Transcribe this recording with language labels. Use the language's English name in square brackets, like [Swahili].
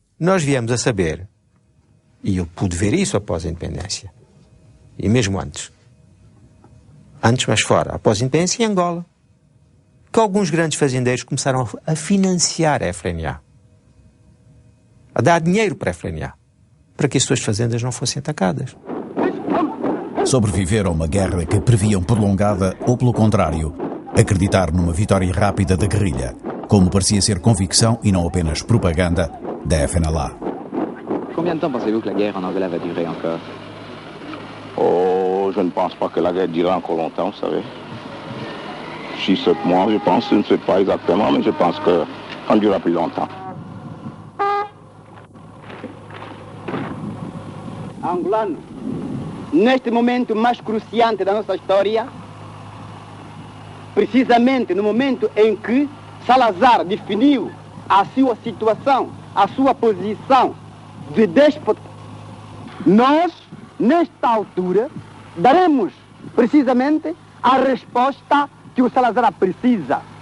[Portuguese] Nós viemos a saber, e eu pude ver isso após a independência, e mesmo antes, mas fora, após a independência em Angola, que alguns grandes fazendeiros começaram a financiar a FLNA, a dar dinheiro para a FLNA, para que as suas fazendas não fossem atacadas. Sobreviver a uma guerra que previam prolongada ou, pelo contrário, acreditar numa vitória rápida da guerrilha, como parecia ser convicção e não apenas propaganda da FNLA. [French] Combien de temps pensez-vous que la guerre en Angola va durer encore? Oh, je ne pense pas que la guerre durera encore longtemps, vous savez. 6-7 mois, je pense, je ne sais pas exactement, mais je pense que ça ne durera plus longtemps. [Portuguese] Angolano, neste momento mais cruciante da nossa história, precisamente no momento em que Salazar definiu a sua situação, a sua posição de déspota, nós, nesta altura, daremos precisamente a resposta que o Salazar precisa.